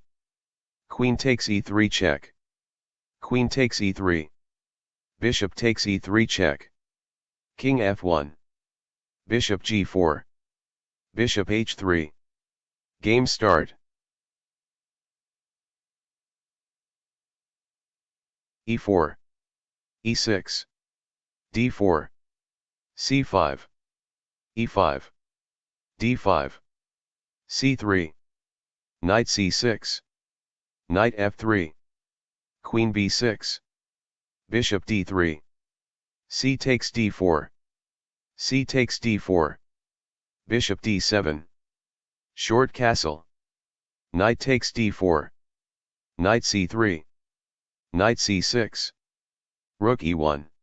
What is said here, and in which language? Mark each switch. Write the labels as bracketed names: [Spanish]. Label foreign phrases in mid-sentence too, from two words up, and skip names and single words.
[English] Queen takes e3 check. Queen takes e3. Bishop takes e3 check. King f1. Bishop g4. Bishop h3. Game start. e4, e6, d4, c5, e5, d5, c3, knight c6, knight f3, queen b6, bishop d3, c takes d4, c takes d4, bishop d7, short castle, knight takes d4, knight c3, knight c6, rook e1,